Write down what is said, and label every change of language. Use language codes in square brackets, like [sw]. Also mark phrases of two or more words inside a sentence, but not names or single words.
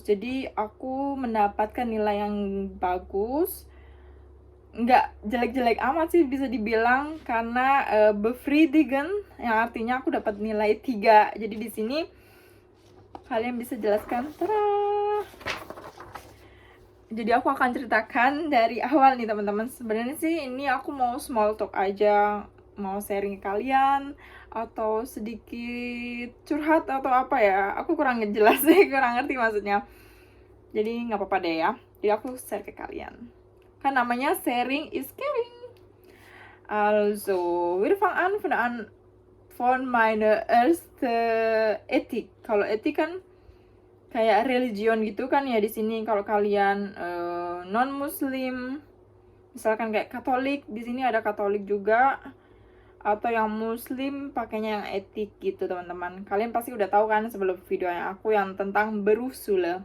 [id] Jadi aku mendapatkan nilai yang bagus, nggak jelek-jelek amat sih bisa dibilang, karena befriedigen yang artinya aku dapat nilai 3. Jadi di sini kalian bisa jelaskan. Tada! Jadi aku akan ceritakan dari awal nih teman-teman. Sebenarnya sih ini aku mau [en] small talk [id] aja, mau sharing ke kalian atau sedikit curhat atau apa ya. Aku kurang jelas sih, kurang ngerti maksudnya. Jadi nggak apa-apa deh ya. Jadi aku share ke kalian. Kan namanya [en] sharing is caring. [de] Also, wir fangen an von meiner erste Ethik. [id] Kalau etik kan kayak religion gitu kan ya di sini. Kalau kalian non muslim, misalkan kayak Katolik, di sini ada Katolik juga. Atau yang muslim pakainya yang etik gitu teman-teman. Kalian pasti udah tahu kan sebelum video yang aku yang tentang berusule.